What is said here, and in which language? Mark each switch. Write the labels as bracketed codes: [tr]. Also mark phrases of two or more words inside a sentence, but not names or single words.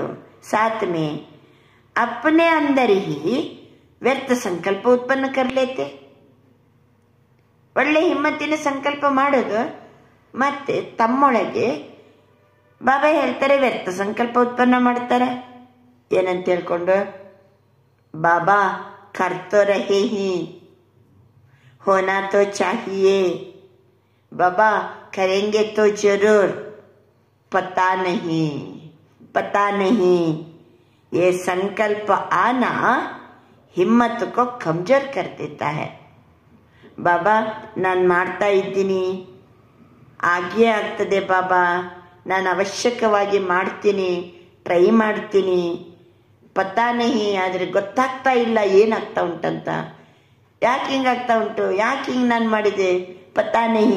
[hi] साथ में अपने अंदर ही व्यर्थ संकल्प उत्पन्न कर लेते. [kn] ಒಳ್ಳೆ ಹಿಮ್ಮತ್ತಿನ ಸಂಕಲ್ಪ ಮಾಡೋದು ಮತ್ತೆ ತಮ್ಮೊಳಗೆ ಬಾಬಾ ಹೇಳ್ತಾರೆ ವ್ಯರ್ಥ ಸಂಕಲ್ಪ ಉತ್ಪನ್ನ ಮಾಡ್ತಾರೆ. ಏನಂತ ಹೇಳ್ಕೊಂಡು? [hi] बाबा कर तो रहे हैं, होना तो चाहिए, बाबा करेंगे तो ज़रूर, पता नहीं ये संकल्प आना हिम्मत को कमजोर कर देता है. [kn] ಬಾಬಾ ನಾನು ಮಾಡ್ತಾ ಇದ್ದೀನಿ, ಆಗೇ ಆಗ್ತದೆ ಬಾಬಾ, ನಾನು ಅವಶ್ಯಕವಾಗಿ ಮಾಡ್ತೀನಿ, ಟ್ರೈ ಮಾಡ್ತೀನಿ. [hi] पता नहीं, [kn] ಆದರೆ ಗೊತ್ತಾಗ್ತಾ ಇಲ್ಲ ಏನಾಗ್ತಾ ಉಂಟಂತ. ಯಾಕೆ ಹಿಂಗಾಗ್ತಾ ಉಂಟು, ಯಾಕೆ ಹಿಂಗೆ ನಾನು ಮಾಡಿದೆ, [hi] पता नहीं.